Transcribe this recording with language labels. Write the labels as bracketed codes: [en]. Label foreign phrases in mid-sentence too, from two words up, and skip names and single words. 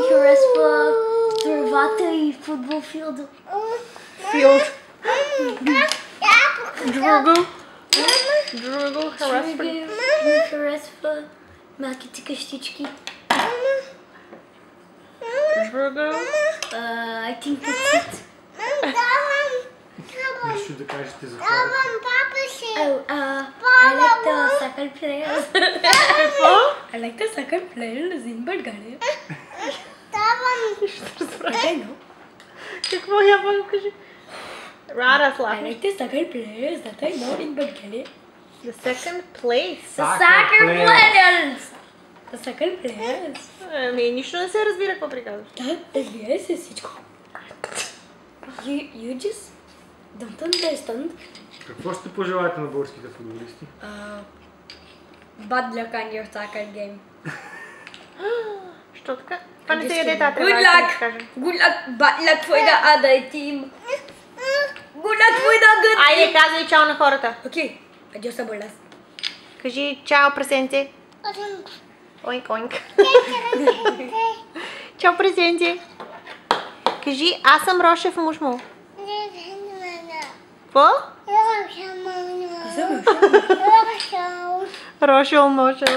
[bg] ми харесва тревата и футбол филда. Филд. Друго. Друго харесва ли? Ми харесва малките къщички. Друго. [en] I think that's it. [bg] Нещо да кажете за хората. [en] Oh, I like the soccer players. [bg] Какво? [en] I like the soccer players in Bulgaria. I know. [bg] Какво я го кажи? Рада [en] I [bg] слава. [en] like the soccer players that I know in Bulgaria. The second place. The soccer players! The soccer players. [bg] Ами, нищо не се разбира какво приказваш. Да, разбира се всичко. [en] You just don't understand. [bg] Какво ще пожелаете на българските футболисти? [en] Bad luck on your soccer game. [bg] Що така? Това не се яде, тата. [en] Good luck! Good luck, bad luck for the other team. Good luck for the good team. [bg] Айде, казвай чао на хората. [es] Okay, adios abuelas. [bg] Кажи чао, прасенце. Оинк, оинк. Чао, прасенце. Кажи, аз съм Рошев мушмул. Какво? Рошел Мошева.